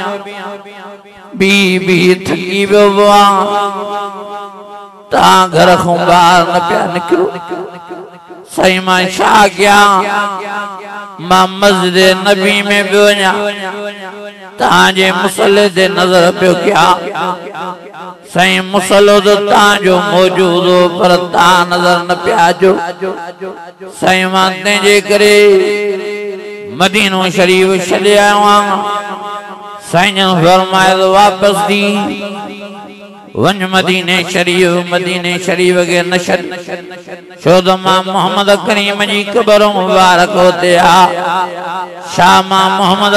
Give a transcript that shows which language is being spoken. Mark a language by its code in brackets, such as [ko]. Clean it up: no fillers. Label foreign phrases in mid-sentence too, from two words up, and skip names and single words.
[sd] बी थकी पियो आहियां तव्हां घर खां ॿाहिरि न पिया निकिरो साईं मां छा कयां मां मस्जिद नबी में पियो वञा तव्हांजे मुसले ते नज़र पियो कयां साईं मुसलो तो तांजो मौजूद हो पर ता नजर न पिया अचो साईं मां तंहिंजे करे मदीनो शरीफ छॾे आयो आहियां साईं फरमायो वापस दी वञ मदीने शरीफ के न छॾ छो त मां मोहम्मद करीम जी क़बर मुबारक होते आ छा मां मोहम्मद